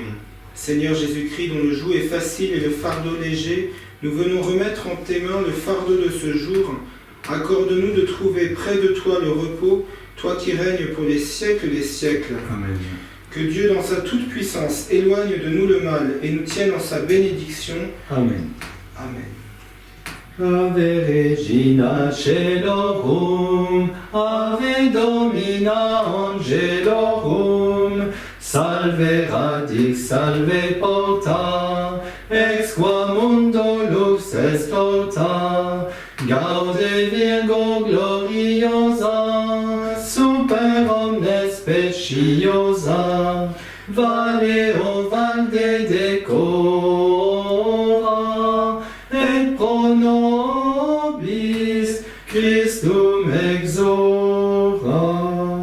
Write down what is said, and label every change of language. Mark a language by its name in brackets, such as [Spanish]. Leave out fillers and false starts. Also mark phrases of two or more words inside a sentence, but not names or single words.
[French] Seigneur Jésus-Christ, dont le joug est facile et le fardeau léger, nous venons remettre en tes mains le fardeau de ce jour. Accorde-nous de trouver près de toi le repos, toi qui règnes pour les siècles des siècles. Amen. Que Dieu, dans sa toute-puissance, éloigne de nous le mal et nous tienne en sa bénédiction. Amen. Amen. [Latin] Ave Regina Celorum, Ave Domina Angelorum, Salve Radix, Salve Porta, Ex qua mundo lux est torta, Gaude Virgo gloriosa, Super omnes speciosa, Valeo valde decora, et pro nobis Christum exora.